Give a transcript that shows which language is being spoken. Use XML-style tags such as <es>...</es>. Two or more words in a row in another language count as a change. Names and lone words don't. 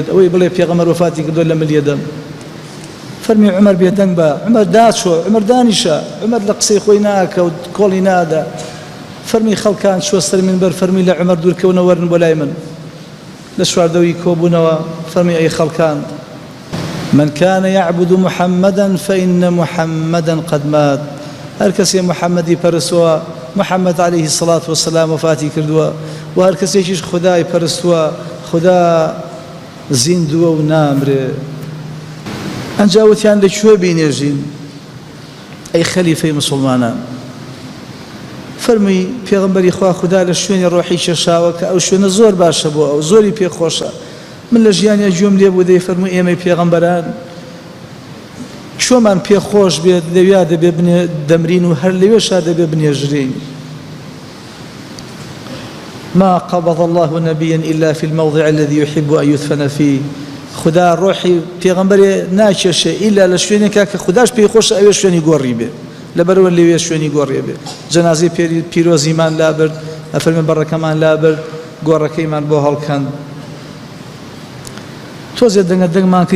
<ckb>ئەوەی بڵێ پێغەمبەر وەفاتی کردووە لە ملیە دەم فەرمی عومەر بێدەنگ بە عومەر داچۆ عومەر دانیشە عومەر لە قسەی خۆی ناکەوت کۆڵی نادا فەرمی خەڵکان چوە سەر منبەر فەرمی لە عومەر دوورکەونە وەرن بۆ لای من لە چواردەوی کۆبوونەوە فەرمی ئەی خەڵکان</ckb> <ar>من كان يعبد محمدا فإن محمدا قد مات.</ar> <ckb>هر کسی محمدی پرستوا، محمد</ckb> <ar>عليه الصلاة والسلام</ar> <ckb>وفاتی کردوا، و هر کسیش خدای پرستوا، خدا زیندوا و نامره. ئەنجا وتیان لەکوێ بینێژین ئەی خەلیفەی مسلمانان؟ فەرمووی پێغەمبەری خوا خدا لە شوێنی ڕۆحی کێشاوە کە ئەو شوێنە زۆر باشە بۆ ئەو، زۆری پێخۆشە. من لە ژیانیا گوێم لێ بوو دەی فەرمووی ئێمەی پێغەمبەران چۆمان پێخۆش بێت لەویا دەبێ دەمرین و هەر لەوێشا دەبێ بنێژرین.</ckb> <ar>ما قبض الله نبيا إلا في الموضع الذي يحب أن يدفن فيه.</ar> <ckb>خدا ڕۆحی پێغەمبەرێ ناکێشێ ئیلا لە شوێنێکا کە خوداش پێی خۆشە ئەوێ شوێنی گۆڕی بێ، لەبەرەوە لەوێ شوێنی گۆڕێ بێ. جەنازەی پیرۆزیمان لابرد، ئەفەرمێ بەڕەکەمان لابرد، گۆڕەکەیمان بۆ هەڵکەند. تۆزێ دەنگە دەنگمان کرد.</ckb>